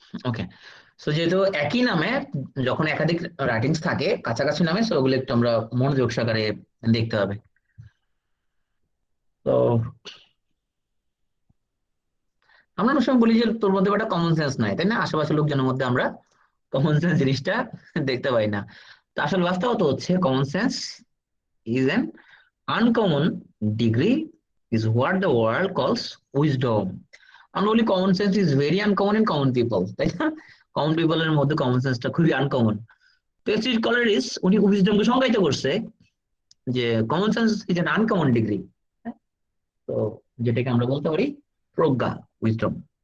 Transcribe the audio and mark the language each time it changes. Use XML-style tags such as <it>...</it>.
<bn>ওকে। So যেহেতু একই নামে যখন একাধিক রাইটিংস থাকে কাছাকাছি নামে, সো ওগুলো একটু আমরা মনোযোগ সহকারে দেখতে হবে। তো আমরা অনেক সময় বলি যে তোর মধ্যে একটা কমন সেন্স নাই, তাই না? আশেপাশের লোকজনের মধ্যে আমরা কমন সেন্স জিনিসটা দেখতে পাই না। তো আসলে বাস্তবতা হচ্ছে common sense</bn> <en>is an uncommon degree is what the world calls wisdom.</en> <bn>আমরা বলি</bn> <en>common sense is very uncommon in common people,</en> <bn>তাই না? কমন পিপল এর মধ্যে কমন সেন্সটা খুবই আনকমন। তো এসিড কলারিস উনি উইজডমকে সংজ্ঞায়িত করছে যে</bn> <en>Common sense is an uncommon degree.</en> <bn>তো যেটাকে আমরা বলতে পারি প্রজ্ঞা, উইজডম।</bn>